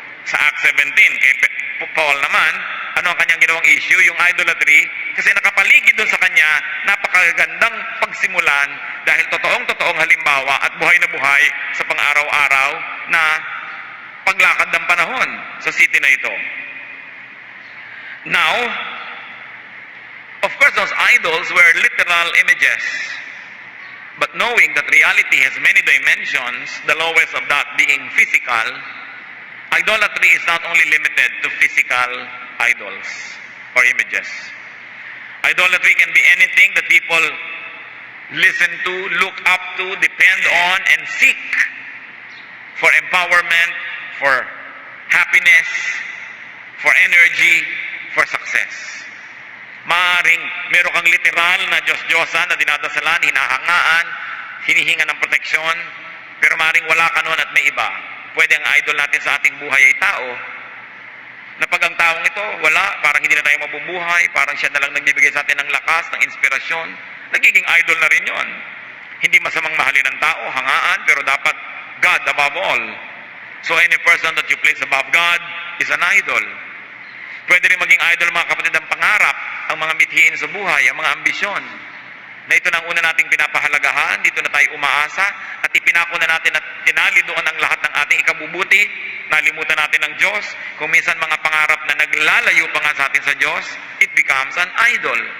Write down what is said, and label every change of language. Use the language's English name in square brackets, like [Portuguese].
[Filipino] Sa Acts 17, kay Paul naman, ano ang kanyang ginawang issue? Yung idolatry, kasi nakapaligid doon sa kanya, napakagandang pagsimulan dahil totoong halimbawa at buhay na buhay sa pang-araw-araw na paglakad ng panahon sa city na ito. [English] Now, of course, those idols were literal images. But knowing that reality has many dimensions, the lowest of that being physical, idolatry is not only limited to physical idols or images. Idolatry can be anything that people listen to, look up to, depend on, and seek for empowerment, for happiness, for energy, for success. [Filipino] Maaring meron kang literal na Diyos-Diyosan na dinadasalan, hinahangaan, hinihinga ng proteksyon, pero maaring wala ka nun at may iba. Pwede ang idol natin sa ating buhay ay tao, na pag ang taong ito, wala, parang hindi na tayo mabubuhay, parang siya na lang nagbibigay sa atin ng lakas, ng inspirasyon, nagiging idol na rin yon. Hindi masamang mahalin ng tao, hangaan, pero dapat God above all. [English] So any person that you place above God is an idol. [Filipino] Pwede rin maging idol, mga kapatid, ang pangarap, ang mga mithiin sa buhay, ang mga ambisyon. Na ito na ang una nating pinapahalagahan, dito na tayo umaasa, at ipinako na natin at tinali doon ang lahat ng ating ikabubuti, nalimutan natin ang Diyos. Kung minsan mga pangarap na naglalayo pa nga sa atin sa Diyos, it becomes an idol.